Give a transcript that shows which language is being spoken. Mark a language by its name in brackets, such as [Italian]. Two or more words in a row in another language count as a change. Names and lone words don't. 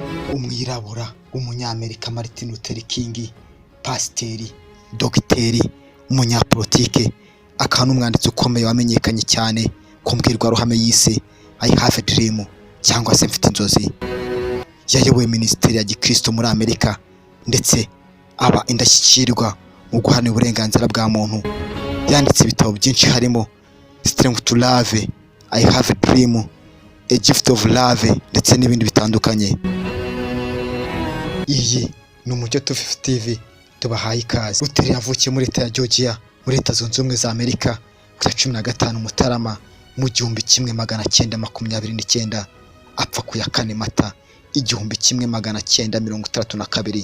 [Kinyarwanda] umwirabura w'umunyamerika Martin Luther King, pasiteri, dogiteri, umunyapolitike, akaba n'umwanditsi ukomeye wamenyekanye cyane ku mbwirwaruhame yise I have a dream cyangwa se mfite inzozi. Yayoboye minisiteri ya gikristo muri Amerika ndetse aba indashyikirwa mu guharanira uburenganzira bwa muntu. Yanditse ibitabo byinshi harimo Strength to Love, I have a dream, A Gift of Love ndetse n'ibindi bitandukanye. Iyi ni Umucyo 250 TV, tubahaye ikaze. Luther yavukiye muri leta ya Georgia muri Leta Zunze Ubumwe za Amerika ku ya 15 Mutarama mu 1929, apfa ku ya 4 Mata 1932.